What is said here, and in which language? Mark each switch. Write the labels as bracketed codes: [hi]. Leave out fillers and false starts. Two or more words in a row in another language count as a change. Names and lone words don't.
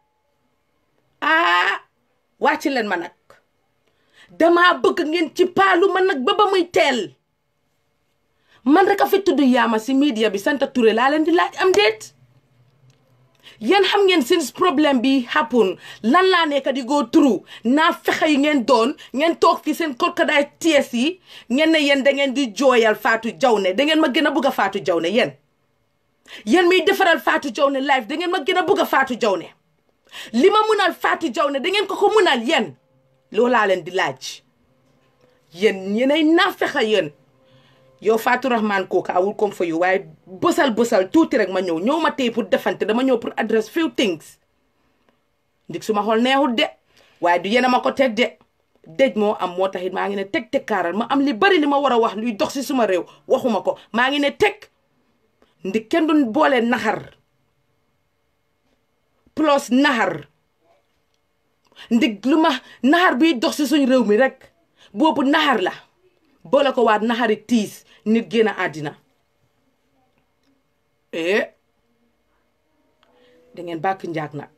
[wo] wàcc leen ma nag dama bëgg ngeen ci paalu ma nag ba muy teel man rek a fi tudd yaama si media bi Santa Touré laa leen di laaj am déet yéen xam ngeen since problème bi happen lan laa nekk di [en] go through [wo] naa fexe yi ngeen doon ngeen toog fi seen korkadaay tees yi ngeen ne yéen da ngeen di jooyal Fatou Jawne da ngeen ma gën a bëgg a Fatou Jawne yéen miy defaral Fatou Jawne live da ngeen ma gën a bëgg a Fatou Jawne li ma munal Fatou Jawne da ngeen ko munal yéen loolu laa leen di laaj yéenay naa fexe yéen yow Fatou Rahman Coker [en] I will come for you [wo] waaye bësal tuuti rek ma ñëw ma tey pour defante dama ñëw pour [en] address few things [wo] ndik su ma xool neexut de waaye du yéen a ma ko teg de dëj moo am moo taxit maa ngi ne teg kaaral ma am li bari li ma war a wax luy dox si suma réew waxuma ko maa ngi ne teg ndik kenn du boole naxar plus naxar ndik lu ma naxar biy dox si suñ réew mi rek boobu naxar la boole ko waat naxari tiis nit génn àddina da ngeen bàkk njaag nag